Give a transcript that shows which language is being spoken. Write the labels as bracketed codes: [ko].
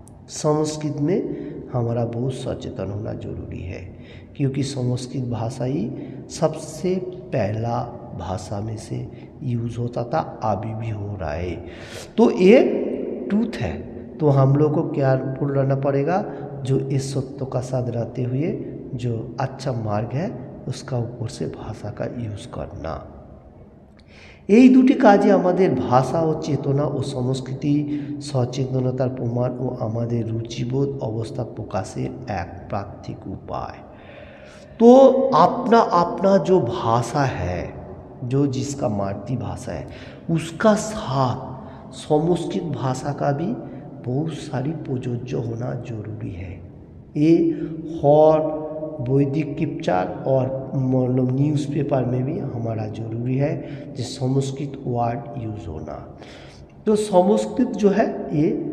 [hi] संस्कृत में हमारा बहुत सचेतन होना जरूरी है, क्योंकि संस्कृत भाषा ही सबसे पहला भाषा में से यूज़ होता था, अभी भी हो रहा है। तो ये ट्रूथ है, तो हम लोग को केयरफुल रहना पड़ेगा, जो इस सत्य का साथ रहते हुए जो अच्छा मार्ग है उसका ऊपर से भाषा का यूज़ करना। [bn] এই দুটি কাজে আমাদের ভাষা ও চেতনা ও সংস্কৃতি সচেতনতার প্রমাণ ও আমাদের রুচিবোধ অবস্থা প্রকাশের এক প্রাকৃতিক উপায়। [hi] तो अपना अपना जो भाषा है, जो जिसका मातृभाषा है, उसका साथ संस्कृत भाषा का भी बहुत सारी प्रयोज्य होना जरूरी है। ये हर वैदिक स्क्रिप्चर और मतलब न्यूज़पेपर में भी हमारा ज़रूरी है जो संस्कृत वर्ड यूज़ होना। तो संस्कृत जो है ये